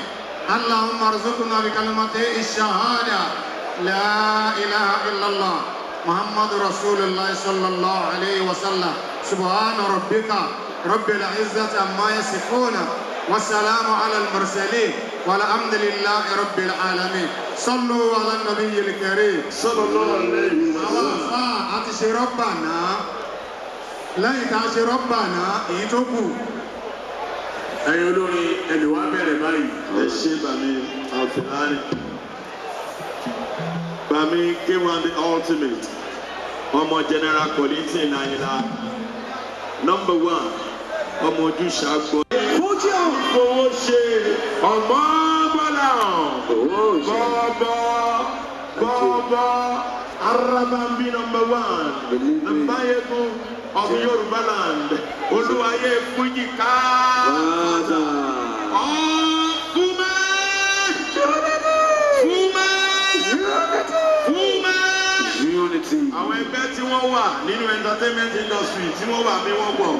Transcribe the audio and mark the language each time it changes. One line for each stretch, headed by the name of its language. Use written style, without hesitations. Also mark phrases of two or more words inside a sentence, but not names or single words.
Arabic: اللهم ارزقنا بكلمة الشهادة لا إله إلا الله محمد رسول الله صلى الله عليه وسلم. سبحان ربك رب العزة عما يصفون والسلام على المرسلين والحمد لله رب العالمين. صلوا على النبي الكريم صلى الله عليه وسلم. أتشي ربنا
Yoruba: lẹ́yìn tá a ṣe rọ́bà náà èyí tó kù. Ẹ̀yin olórin ẹ̀lùwà bẹ̀rẹ̀ báyìí. Ẹ ṣe bàmí àfihàn. Bàmí K1
English: the ultimate.
Yoruba: Ọmọ General Quality Nàìjíríà. Number 1. Ọmọ ojú ṣàgbọ́. Fújì àfọwọ́ ṣe ọmọ bọ́lá. Bọ́bọ́. Arabambi number 1.
English: The Bible of Yoruba land.
Yoruba: Oluwaye Fuji ka. Fuma. Unity. Àwọn ẹgbẹ́ tí wọ́n wà nínú
English: entertainment industry
Yoruba: tí wọ́n wà bí wọ́n pọ̀.